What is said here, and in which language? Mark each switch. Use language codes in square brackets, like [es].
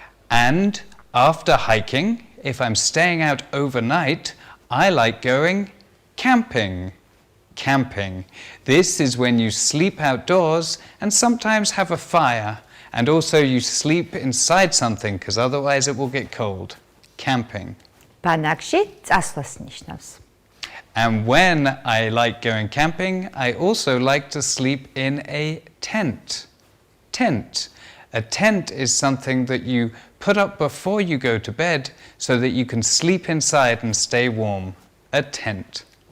[en] And after hiking, if I'm staying out overnight, I like going camping. Camping. This is when you sleep outdoors and sometimes have a fire, and also you sleep inside something because otherwise it will get cold. Camping. [ka] Banakshi წასვლას ნიშნავს. [en] And when I like going camping, I also like to sleep in a tent. Tent. A tent is something that you put up before you go to bed so that you can sleep inside and stay warm. A tent.